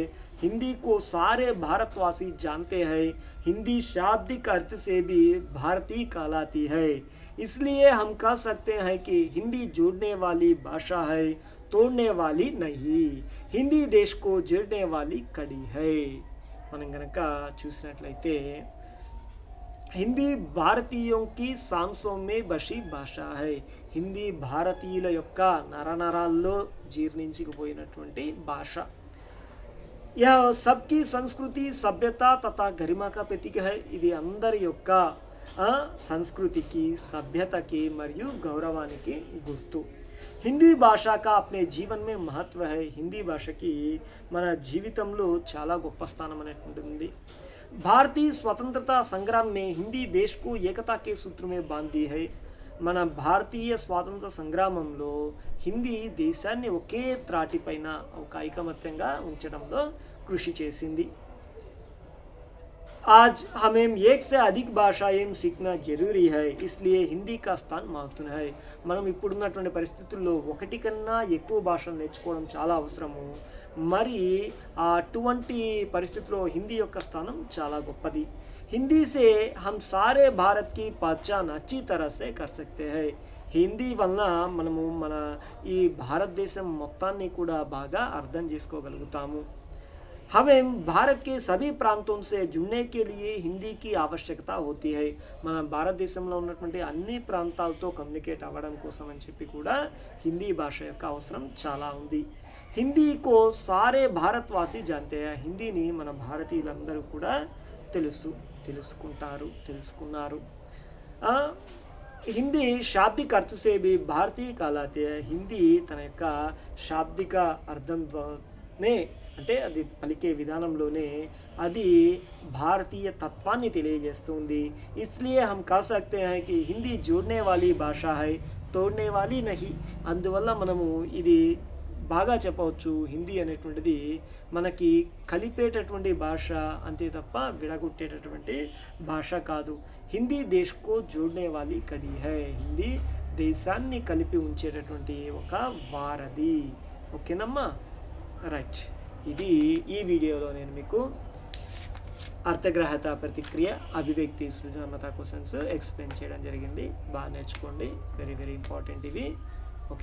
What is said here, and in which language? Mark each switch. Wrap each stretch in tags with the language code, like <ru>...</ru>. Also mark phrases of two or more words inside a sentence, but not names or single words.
<hi>हिंदी को सारे भारतवासी जानते हैं। हिंदी शाब्दिक अर्थ से भी भारतीय कहलाती है। इसलिए हम कह सकते हैं कि हिंदी जोड़ने वाली भाषा है, तोड़ने वाली नहीं। हिंदी देश को जोड़ने वाली कड़ी है।</hi> <te>మనం గనక చూసినట్లయితే</te> <hi>हिंदी भारतीयों की सांसों में बसी भाषा है।</hi> <te>హిందీ భారతీయుల యొక్క నరనరాల్లో జీర్ణించుకుపోయినటువంటి భాష।</te> <hi>यह सबकी संस्कृति, सभ्यता तथा गरिमा का प्रतीक है।</hi> <te>ఇది అందరి యొక్క సంస్కృతికి, సభ్యతకి మరియు గౌరవానికి గుర్తు।</te> <hi>हिंदी भाषा का अपने जीवन में महत्व है।</hi> <te>హిందీ భాషకి మన జీవితంలో చాలా గొప్ప స్థానం అనేది ఉంది।</te> <hi>भारतीय स्वतंत्रता संग्राम में हिंदी देश को एकता के सूत्र में बांध दी है।</hi> <te>మన భారతీయ స్వాతంత్ర సంగ్రామంలో హిందీ దేశాన్ని ఒకే త్రాటిపైన ఒక ఐకమత్యంగా ఉంచడంలో కృషి చేసింది।</te> <hi>आज हमें एक से अधिक भाषाएं सीखना जरूरी है, इसलिए हिंदी का स्थान महत्वपूर्ण है।</hi> <te>మనం ఇప్పుడున్నటువంటి పరిస్థితుల్లో ఒకటి కన్నా ఎక్కువ భాషలు నేర్చుకోవడం చాలా అవసరము। మరి అటువంటి పరిస్థితుల్లో హిందీ యొక్క స్థానం చాలా గొప్పది।</te> <hi>हिंदी से हम सारे भारत की पहचान अच्छी तरह से कर सकते हैं।</hi> <te>హిందీ వలన మనము మన ఈ భారతదేశం మొత్తాన్ని కూడా బాగా అర్థం చేసుకోగలుగుతాము।</te> <hi>हमें भारत के सभी प्रांतों से जुड़ने के लिए हिंदी की आवश्यकता होती है।</hi> <te>మన భారతదేశంలో ఉన్నటువంటి అన్ని ప్రాంతాలతో కమ్యూనికేట్ అవ్వడం కోసం అని చెప్పి కూడా హిందీ భాష యొక్క అవసరం చాలా ఉంది।</te> <hi>హిందీ को सारे भारतवासी जानते हैं।</hi> <te>హిందీని మన భారతీయులందరూ కూడా తెలుసుకున్నారు।</te> <hi>हिंदी शाब्दिक अर्थ से भी भारतीय कहलाते हैं।</hi> <te>हिंदी తన యొక్క శాబ్దిక అర్థంలోనే అంటే అది పలికే విధానంలోనే అది భారతీయ తత్వాన్ని తెలియజేస్తుంది।</te> <hi>इसलिए हम कह सकते हैं कि हिंदी जोड़ने वाली भाषा है, तोड़ने वाली नहीं।</hi> <te>అందువల్ల మనము ఇది బాగా చెప్పవచ్చు, హిందీ అనేటువంటిది మనకి కలిపేటటువంటి భాష అంతే తప్ప విడగొట్టేటటువంటి భాష కాదు।</te> <hi>हिंदी देश को जोड़ने वाली कड़ी है।</hi> <te>హిందీ దేశాన్ని కలిపి ఉంచేటటువంటి ఒక వారధి। ఓకేనమ్మా, రైట్। ఇది ఈ వీడియోలో నేను మీకు అర్థగ్రహత, ప్రతిక్రియ, అభివ్యక్తి, సృజనాత్మక</te> <en>questions explain</en> <te>చేయడం జరిగింది। బాగా నేర్చుకోండి,</te> <en>very very important</en> <te>ఇవి।</te>